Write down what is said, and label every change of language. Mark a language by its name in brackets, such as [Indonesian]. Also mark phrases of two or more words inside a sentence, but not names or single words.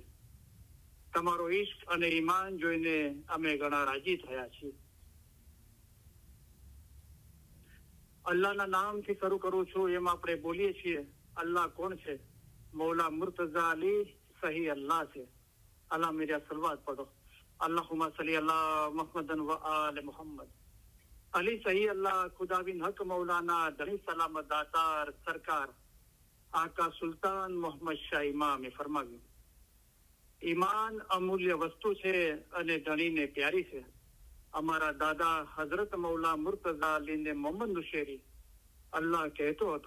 [Gujarati] તમારો ઈશ્ક અને ઈમાન જોઈને અમે ઘણા રાજી થયા છીએ. અલ્લાહના નામથી શરૂ કરું છું. એમ આપણે બોલીએ છીએ અલ્લાહ કોણ છે? મૌલા મુર્તઝા અલી સહી અલ્લાહ છે. [Hindi] अल्लाह मेरा सलवात पढ़ो. [Arabic] اللهم صل على محمد وآل محمد. [Gujarati] અલી સહી અલ્લાહ ખુદાબિન હક મૌલાના ધણી સલામત દાતાર સરકાર આકા સુલતાન મોહમ્મદ શાહ ઇમામે ફરમાવ્યું, ઈમાન અમૂલ્ય વસ્તુ છે અને ધણીને પ્યારી છે. અમારા દાદા હઝરત મૌલા મુર્તઝા અલીને મોહમ્મદ નુશેરી અલ્લાહ કહેતો હતો.